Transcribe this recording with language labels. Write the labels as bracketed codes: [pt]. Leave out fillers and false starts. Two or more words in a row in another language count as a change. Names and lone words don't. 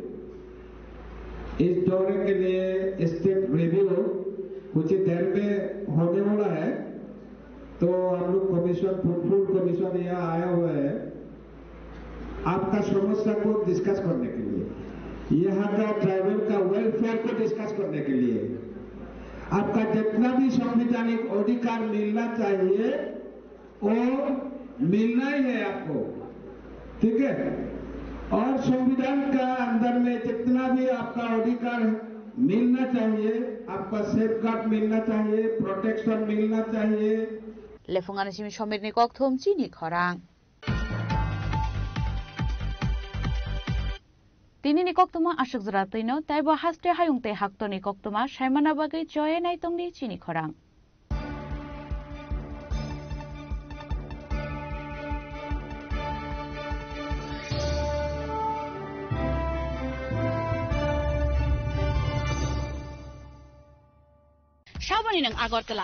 [hi] इस दौरे के लिए [en] state review [hi] कुछ देर में होने वाला है तो हम लोग [en] commission food commission [hi] यहाँ आया हुआ है आपका समस्या को डिस्कस करने के लिए यहाँ का ट्राइबल का वेलफेयर को डिस्कस करने के लिए आप आपका जितना भी संवैधानिक अधिकार मिलना चाहिए वो मिलना ही है आपको, ठीक है। और संविधान का अंदर में जितना भी आपका अधिकार मिलना चाहिए, आपका सेफगार्ड मिलना चाहिए, प्रोटेक्शन मिलना चाहिए। [trp] लेफुंगान सिमी समिरनि कक्थुम चिनि खरां Tinini koktuma ashuk zratino taibo haste hayungte haktoni koktuma shaimana bagai joye naitongni chini khorang. Saboni nang Agartala.